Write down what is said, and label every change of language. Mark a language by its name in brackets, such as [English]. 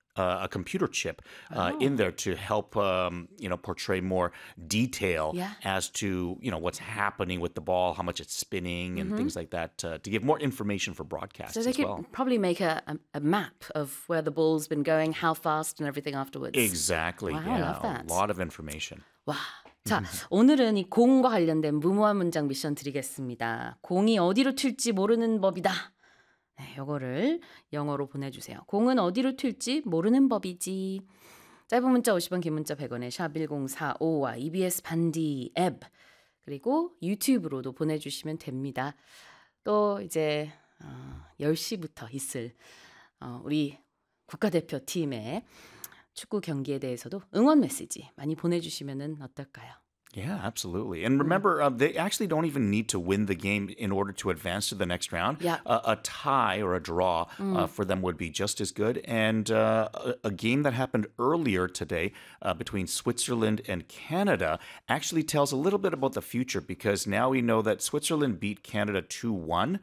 [English] A computer chip in there to help, portray more detail as to, you know, what's happening with the ball, how much it's spinning and things like that to give more information for broadcasts as well. So they could probably make a map of where the ball's been going, how fast and everything afterwards. Exactly. Wow, yeah, I love that. A lot of information. Wow. [Korean] 자, 오늘은 이 공과 관련된 무모한 문장 미션 드리겠습니다. 공이 어디로 튈지 모르는 법이다. 네, 이거를 영어로 보내주세요. 공은 어디로 튈지 모르는 법이지. 짧은 문자 50원, 긴 문자 100원에 샵 1045와 EBS 반디 앱 그리고 유튜브로도 보내주시면 됩니다. 또 이제 10시부터 있을 우리 국가대표팀의 축구 경기에 대해서도 응원 메시지 많이 보내주시면 어떨까요? [English] Yeah, absolutely. And remember, they actually don't even need to win the game in order to advance to the next round. Yeah. A tie or a draw for them would be just as good. And a game that happened earlier today between Switzerland and Canada actually tells a little bit about the future because now we know that Switzerland beat Canada 2-1.